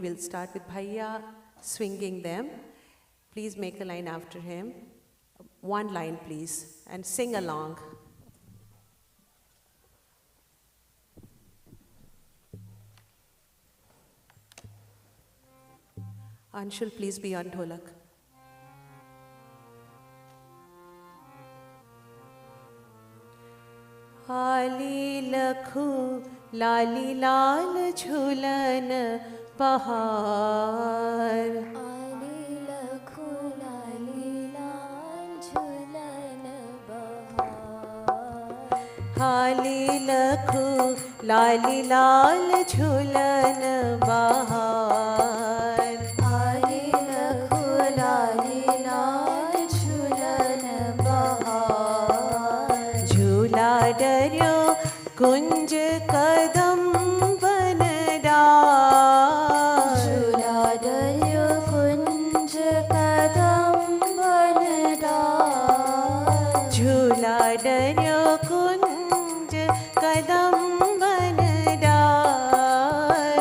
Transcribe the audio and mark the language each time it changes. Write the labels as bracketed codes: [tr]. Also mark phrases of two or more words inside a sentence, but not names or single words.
[en] We'll start with Bhaiya swinging them. Please make a line after him. One line, please, and sing along. Anshul, please be on Dholak. Aali, Lakhu, Lali, Lal, Jhulan, Bahar. Aali, Lakhu, Lali, Lal, Jhulan, Bahar. Aali, Lakhu, Lali, Lal, Jhulan, Bahar. Aali, Lakhu, Lali, Lal, Jhulan, Bahar. [bra] झूला डार्यो कुंज कदम बन डार. झूला डार्यो कुंज कदम बन डार. झूला डार्यो कुंज कदम बन डार.